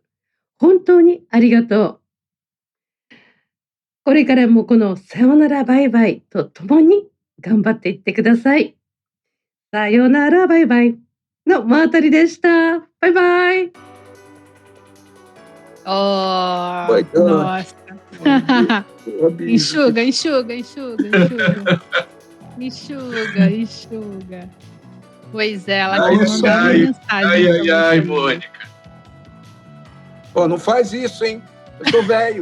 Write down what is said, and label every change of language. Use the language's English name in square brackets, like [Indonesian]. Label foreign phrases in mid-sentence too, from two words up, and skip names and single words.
[Japanese] 本当にありがとう。これからもこのさよならバイバイとともに頑張っていってください。さよならバイバイのマータリでした。バイバイ。 Oh, [English] My God. [Portuguese] nossa. Enxuga, enxuga, enxuga, enxuga. Enxuga, enxuga. Pois é, ela quis mandar uma mensagem. Ai, Mônica. Pô, não faz isso, hein? Eu sou velho.